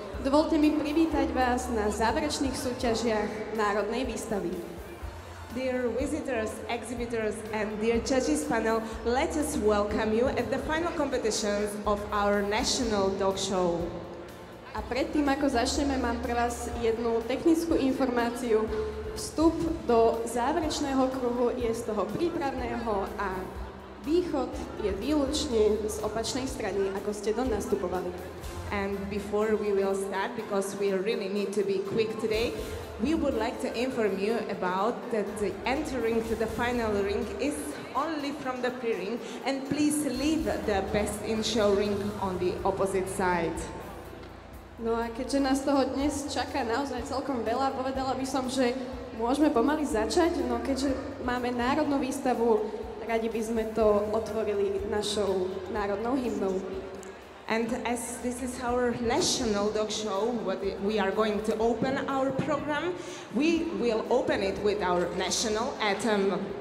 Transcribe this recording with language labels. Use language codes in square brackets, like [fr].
[sk] Dovolte mi privítať vás na záverečných súťažiach Národnej výstavy. [en] Dear visitors, exhibitors, and dear judges panel, let us welcome you at the final competitions of our National Dog Show. [sk] A predtým, ako začneme, mám pre vás jednu technickú informáciu. Vstup do záverečného kruhu je z toho prípravného a východ je výlučne z opačnej strany, ako ste do nastupovali. [en] And before we will start, because we really need to be quick today, we would like to inform you about that the entering to the final ring is only from the pre-ring, and please leave the best in show ring on the opposite side. [sk] No a keďže nás toho dnes čaká naozaj celkom veľa, povedala by som, že môžeme pomaly začať, no keďže máme národnú výstavu, radi by sme to otvorili našou národnou hymnou. [en] And as this is our National Dog Show, we are going to open our program. We will open it with our national anthem.